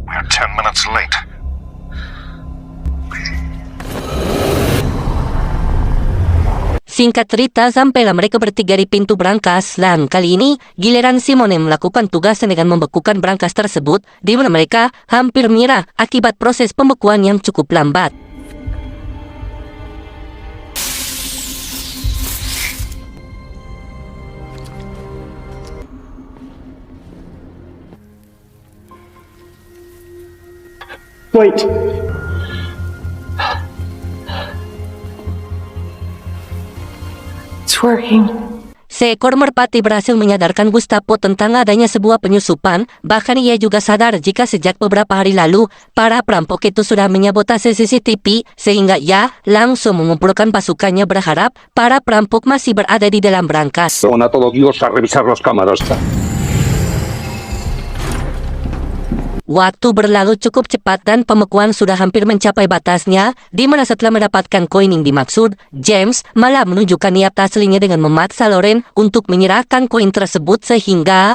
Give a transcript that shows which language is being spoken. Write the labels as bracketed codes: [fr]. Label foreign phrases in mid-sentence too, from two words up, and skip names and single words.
[en] We're 10 minutes late. [id] Singkat cerita, sampailah mereka bertiga di pintu brankas, dan kali ini giliran Simon yang melakukan tugasnya dengan membekukan brankas tersebut, di mana mereka hampir menyerah akibat proses pembekuan yang cukup lambat. [en] Wait. It's working. [id] Seekor merpati berhasil menyadarkan Gustavo tentang adanya sebuah penyusupan, bahkan ia juga sadar jika sejak beberapa hari lalu, para perampok itu sudah menyabotase CCTV, sehingga ia langsung mengumpulkan pasukannya berharap para perampok masih berada di dalam brankas. [es] Son a todo Dios a revisar las cámaras. [id] Waktu berlalu cukup cepat dan pembekuan sudah hampir mencapai batasnya, di mana setelah mendapatkan koin yang dimaksud, James malah menunjukkan niat aslinya dengan memaksa Loren untuk menyerahkan koin tersebut sehingga...